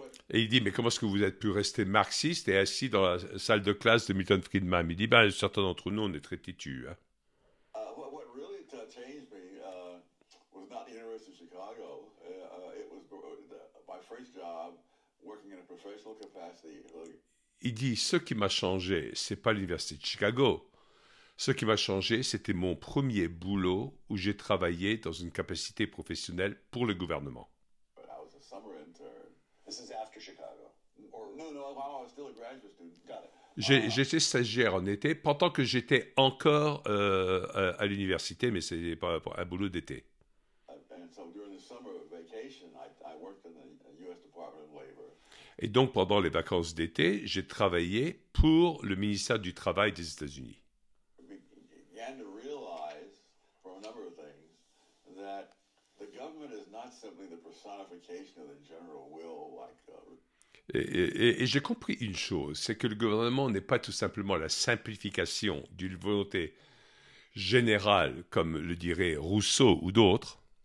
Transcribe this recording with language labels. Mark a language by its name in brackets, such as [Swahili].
[French] Et il dit, mais comment est-ce que vous êtes pu rester marxiste et assis dans la salle de classe de Milton Friedman? Il dit, ben, certains d'entre nous, on est très têtus. Hein. [English] What really changed me was not the University of Chicago. It was my first job working in a professional capacity. [French] Il dit, ce qui m'a changé, c'est pas l'Université de Chicago. Ce qui m'a changé, c'était mon premier boulot où j'ai travaillé dans une capacité professionnelle pour le gouvernement. [English] I was a summer intern. This is after Chicago. No, I was still a graduate student. Got it. [French] J'étais stagiaire en été, pendant que j'étais encore à l'université, mais c'était pas un boulot d'été. [English] And so during the summer vacation, I worked in the U.S. Department of Labor. [French] Et donc, pendant les vacances d'été, j'ai travaillé pour le ministère du Travail des États-Unis. [English] Began to realize, for a number of things, that the government is not simply the personification of the general will, like. [French] Et j'ai compris une chose, c'est que le gouvernement n'est pas tout simplement la simplification d'une volonté générale, comme le dirait Rousseau ou d'autres.